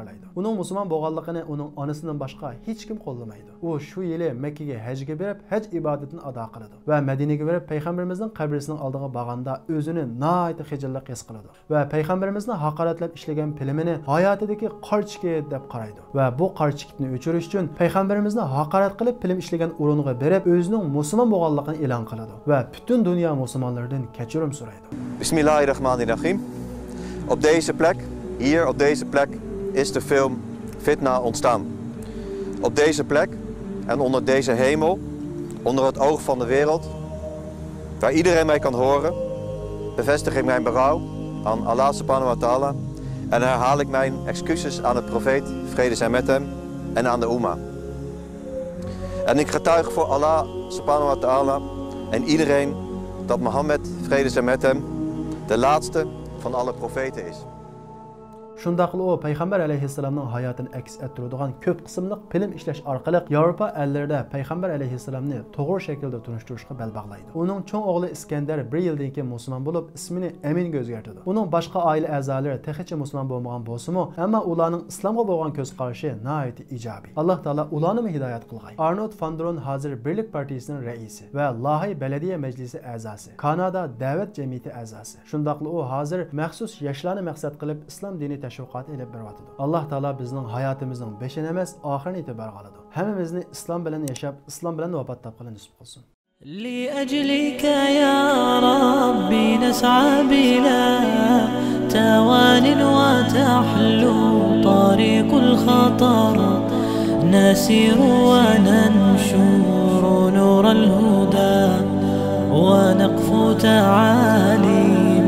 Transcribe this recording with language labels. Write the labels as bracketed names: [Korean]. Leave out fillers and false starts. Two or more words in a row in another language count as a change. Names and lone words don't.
[Uzbek] Uning musulmon bo'lganligini uning onasidan boshqa hech kim qo'llamaydi. U shu yili Makkaga hajga berib berib haj ibodatini ado qiladi va Madinaga berib payg'ambarimizning qabrisining oldiga borganda o'zini nihoyat xijillik his qiladi va payg'ambarimizni haqoratlab ishlagan filmini hayotidagi qarchikit deb qaraydi va bu qarchikitni o'chirish uchun payg'ambarimizni haqorat qilib film ishlagan o'ringa berib o'zining musulmon bo'lganligini e'lon qiladi va butun dunyo musulmonlaridan kechirim so'raydi. [Arabic] بسم الله الرحمن الرحيم. [Dutch] Op deze plek, hier op deze plek, is de film Fitna ontstaan. Op deze plek en onder deze hemel, onder het oog van de wereld, waar iedereen mij kan horen, bevestig ik mijn berouw aan Allah [Arabic] سبحانه وتعالى [Dutch] en herhaal ik mijn excuses aan de profeet, vrede zij met hem, en aan de Ummah. En ik getuig voor Allah [Arabic] سبحانه وتعالى [Dutch] en iedereen dat Mohammed, vrede zij met hem, de laatste van alle profeten is. [Uzbek] Shundaqla o payg'ambar alayhissalomning hayotini aks ettiradigan ko'p qismli film ishlash orqali Yevropa ellarida payg'ambar alayhissalomni to'g'ri shaklda tunishtirishga bel bog'laydi. Uning cho'ng o'g'li Iskandar 1 yildan keyin musulmon bo'lib, ismini Aminga o'zgartirdi. Uning boshqa oila a'zolari texicha musulmon bo'lmagan bo'lsa-mu, ammo ularning islomga bo'lgan ko'z qarashi nihoyat ijobiy. Alloh taolo ularni hidoyat qilgan. Arnold van Dron hozir Birlik partiyasining raisi va Loyiha Belediya majlisi a'zosi, Kanada da'vat jamiyati a'zosi. Shundaqla u hozir maxsus yoshlarni maqsad qilib islom dini tashviqot elib beryapti. Alloh taolo bizning hayotimizning beshini emas, oxirini e'tibor qiladi. Hammamizni islom bilan yashab, islom bilan vafot topgan nasib qilsin. [Arabic] لأجلك يا ربي نسعى بلا توان وتحلو طريق الخطر نسير وننشر نور الهدى ونقف تعالي